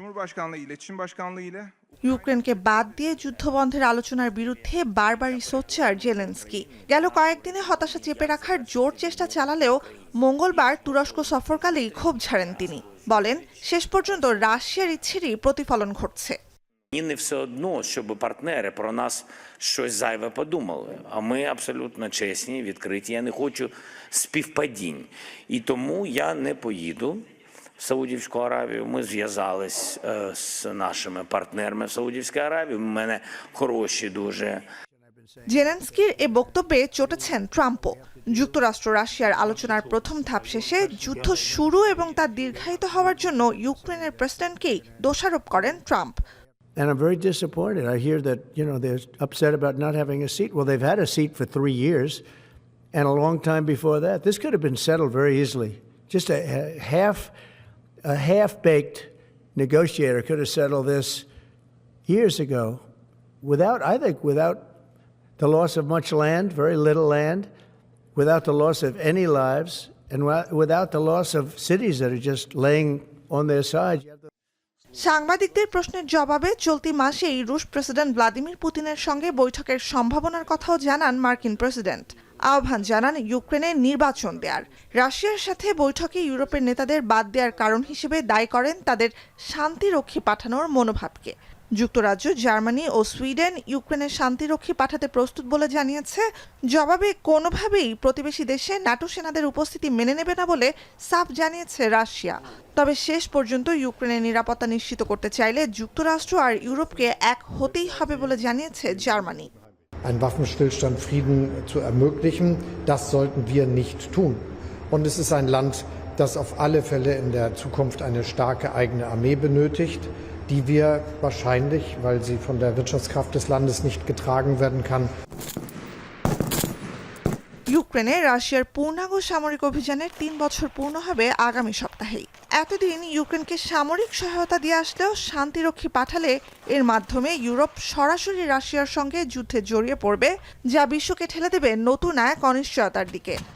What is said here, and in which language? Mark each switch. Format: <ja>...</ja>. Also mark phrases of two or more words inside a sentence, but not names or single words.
<bn>ইউক্রেনকে বাদ দিয়ে যুদ্ধবন্ধের আলোচনার বিরুদ্ধে বারবারই সোচ্চার জেলেনস্কি। গেল কয়েকদিনে হতাশা চেপে রাখার জোর চেষ্টা চালালেও মঙ্গলবার তুরস্ক সফরকালেই ক্ষোভ ঝাড়েন তিনি। বলেন, শেষ পর্যন্ত রাশিয়ার ইচ্ছেরই প্রতিফলন ঘটছে।</bn> <uk>Мені не все одно, щоб партнери про нас щось зайве подумали. А ми абсолютно чесні, відкриті. Я не хочу співпадінь. І тому я не поїду в Саудівську Аравію. Ми зв'язались з нашими партнерами в Саудівській Аравії. У мене хороші дуже.</uk> <bn>জেলেনস্কির এ বক্তব্যে চটেছেন ট্রাম্পও। যুক্তরাষ্ট্র রাশিয়ার আলোচনার প্রথম ধাপ শেষে যুদ্ধ শুরু এবং তা দীর্ঘায়িত হওয়ার জন্য ইউক্রেনের প্রেসিডেন্টকেই দোষারোপ করেন ট্রাম্প।</bn> <en>And I'm very disappointed. I hear that, they're upset about not having a seat. Well, they've had a seat for 3 years and a long time before that. This could have been settled very easily. Just a half-baked negotiator could have settled this years ago without the loss of much land, very little land, without the loss of any lives, and without the loss of cities that are just laying on their side.</en> <bn>সাংবাদিকদের প্রশ্নের জবাবে চলতি মাসেই রুশ প্রেসিডেন্ট ভ্লাদিমির পুতিনের সঙ্গে বৈঠকের সম্ভাবনার কথাও জানান মার্কিন প্রেসিডেন্ট। আহ্বান জানান ইউক্রেনে নির্বাচন দেয়ার। রাশিয়ার সাথে বৈঠকে ইউরোপের নেতাদের বাদ দেওয়ার কারণ হিসেবে দায়ী করেন তাদের শান্তিরক্ষী পাঠানোর মনোভাবকে। যুক্তরাজ্য, জার্মানি ও সুইডেন ইউক্রেনের শান্তিরক্ষী পাঠাতে প্রস্তুত বলে জানিয়েছে। জবাবে কোনোভাবেই প্রতিবেশী দেশে ন্যাটো সেনাদের উপস্থিতি মেনে নেবে না বলে সাফ জানিয়েছে রাশিয়া। তবে শেষ পর্যন্ত ইউক্রেনের নিরাপত্তা নিশ্চিত করতে চাইলে যুক্তরাষ্ট্র আর ইউরোপকে এক হতেই হবে বলে জানিয়েছে জার্মানি।</bn> <de>Einen Waffenstillstand, Frieden zu ermöglichen, das sollten wir nicht tun. Und es ist ein Land, das auf alle Fälle in der Zukunft eine starke eigene Armee benötigt, die wir wahrscheinlich, weil sie von der Wirtschaftskraft des Landes nicht getragen werden kann,</de> <bn>ইউক্রেনে রাশিয়ার পূর্ণাঙ্গ সামরিক অভিযানের 3 বছর পূর্ণ হবে আগামী সপ্তাহেই। এতদিন ইউক্রেনকে সামরিক সহায়তা দিয়ে আসলেও শান্তিরক্ষী পাঠালে এর মাধ্যমে ইউরোপ সরাসরি রাশিয়ার সঙ্গে যুদ্ধে জড়িয়ে পড়বে, যা বিশ্বকে ঠেলে দেবে নতুন এক অনিশ্চয়তার দিকে।</bn>